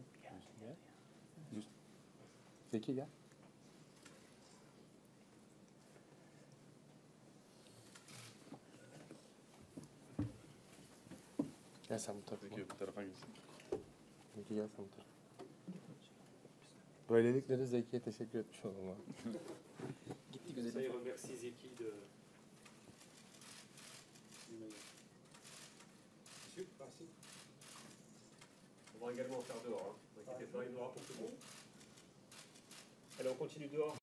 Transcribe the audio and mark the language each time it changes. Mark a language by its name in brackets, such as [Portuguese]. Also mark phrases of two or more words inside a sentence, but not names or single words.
[English] Yeah. Just Zeki gel. [Turkish] Gel sen bu tarafa. Peki bu tarafa gitsin. Peki gel sen bu tarafa. Böylelikle de Zeki'ye teşekkür etmiş olalım. Gitti güzel. [French] Remercie Zeki de... Merci. pourra également en faire dehors. Hein. Ne vous inquiétez pas, il y en aura pour tout le monde. Allez, on continue dehors.